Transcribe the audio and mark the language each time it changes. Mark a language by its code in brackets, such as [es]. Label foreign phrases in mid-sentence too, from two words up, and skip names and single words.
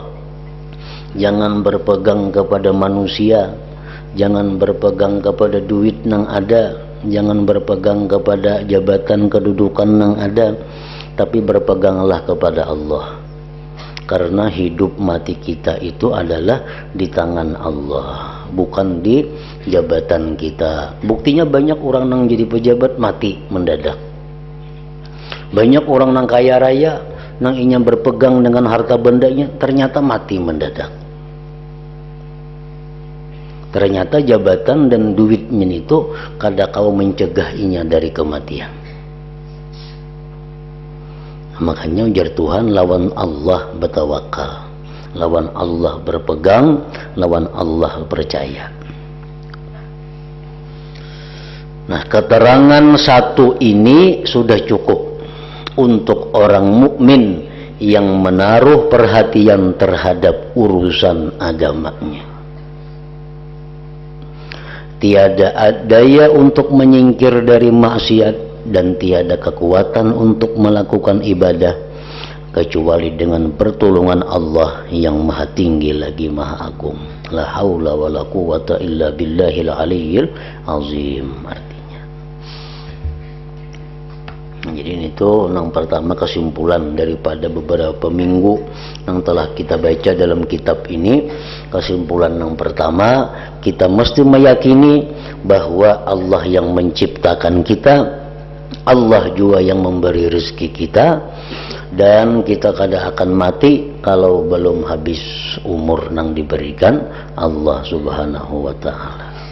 [id] Jangan berpegang kepada manusia, jangan berpegang kepada duit nang ada, jangan berpegang kepada jabatan kedudukan nang ada, tapi berpeganglah kepada Allah. Karena hidup mati kita itu adalah di tangan Allah, bukan di jabatan kita. Buktinya banyak orang nang jadi pejabat mati mendadak. Banyak orang nang kaya raya nang ingin berpegang dengan harta bendanya ternyata mati mendadak. Ternyata jabatan dan duitnya itu kada kau mencegah inya dari kematian. Makanya ujar Tuhan, lawan Allah bertawakal, lawan Allah berpegang, lawan Allah percaya. Nah, keterangan satu ini sudah cukup untuk orang mukmin yang menaruh perhatian terhadap urusan agamanya. Tiada daya untuk menyingkir dari maksiat dan tiada kekuatan untuk melakukan ibadah kecuali dengan pertolongan Allah yang maha tinggi lagi maha agung. [ar] La haula wa la quwata illa billahil aliyyil azim. [id] Artinya, jadi itu yang pertama kesimpulan daripada beberapa minggu yang telah kita baca dalam kitab ini. Kesimpulan yang pertama, kita mesti meyakini bahwa Allah yang menciptakan kita, Allah juga yang memberi rezeki kita, dan kita kada akan mati kalau belum habis umur yang diberikan Allah [ar] Subhanahu wa ta'ala.